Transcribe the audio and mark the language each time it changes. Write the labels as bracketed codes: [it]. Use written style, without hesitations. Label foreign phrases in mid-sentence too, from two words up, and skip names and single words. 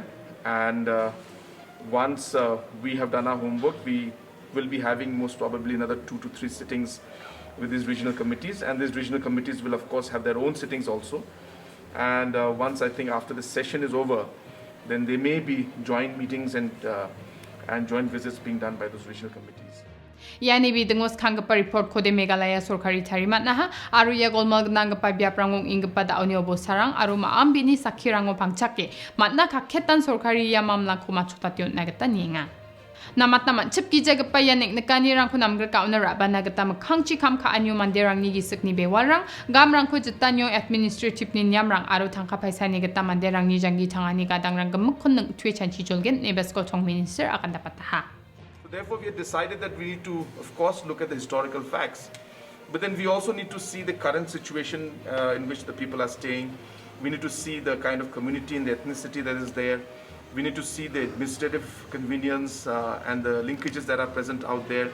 [en] And once we have done our homework, we will be having most probably another 2 to 3 sittings with these regional committees, and these regional committees will of course have their own sittings also. And once I think after this session is over, then there may be joint meetings and joint visits being done by those regional committees. [grt] Yani bidengos khanggapa report ko de Meghalaya sorkari tharimat naha aru ya golmal gnanggapa biaprangong inggapa daoni obosarang aru maam bini sakhirango pangchake matna kakhetan sorkari ya mamla ko machotation nagata ninga namat naman chip gijagapa ya neknekani rangko namgar kauna raba nagata makhangchi kam ka anyo manderang ni gisakni bewalrang gamrang ko jitanyo administrative ni nyamrang aru thangka paisa ni gata manderang ni jangi thangani gadangrang gamkhon nang thui chanchi jolgen nebesko chong minister akan dapataha. [en] Therefore, we have decided that we need to, of course, look at the historical facts. But then we also need to see the current situation in which the people are staying. We need to see the kind of community and the ethnicity that is there. We need to see the administrative convenience and the linkages that are present out there.